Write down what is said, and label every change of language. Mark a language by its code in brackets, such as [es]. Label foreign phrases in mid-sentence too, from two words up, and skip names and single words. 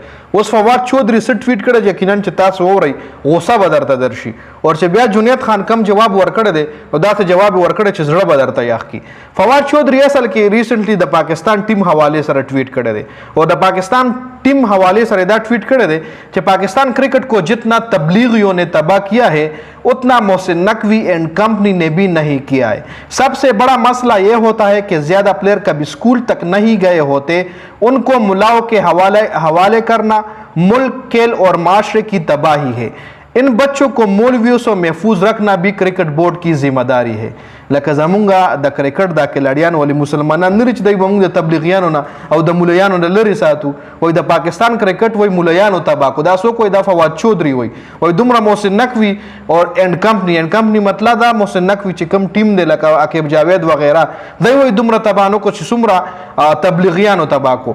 [ps] اوس فواد چودھری سره ټویټ کړی یقینا چې تاسو وورئ غوسه به درته درشي او چې بیا جنید خان کم جواب ورکړی دی نو داسې جواب ورکړی چې زړه به درته یخ کی. فواد چودھری اصل کې ریسنټلی د پاکستان ټیم حواله سره ټویټ کړی دی او د پاکستان ټیم حواله سره دا ټویټ کړی دی چې پاکستان کرکٹ کو [ur] جتنا تبلیغیوں نے تباہ کیا ہے اتنا محسن نقوی اینڈ کمپنی نے بھی نہیں کیا ہے. سب سے بڑا مسئلہ یہ ہوتا ہے کہ زیادہ پلیئر کبھی سکول تک نہیں گئے ہوتے، ان کو ملاؤں کے حوالے کرنا ملک کھیل اور معاشرے کی تباہی ہے. ان بچوں کو مولویوں سے محفوظ رکھنا بھی کرکٹ بورڈ کی ذمہ داری ہے. [ps] لکه زمونږه د کرکټ د کلاډیان ولې مسلمانان نه چې دوی به موږ د تبلیغیانو نه او د مولایانو نه لرې ساتو. وایي د پاکستان کرکټ وایي مولایانو تباه کو. دا څوک وایي دا فواد چودھری وایي دومره محسن نقوی او [en] and company [ps] مطلب دا محسن نقوی چې کوم ټیم دی لکه عقیب جاوید وغیره دوی وایي دومره تباه نه کو چې څومره تبلیغیانو تباه کو.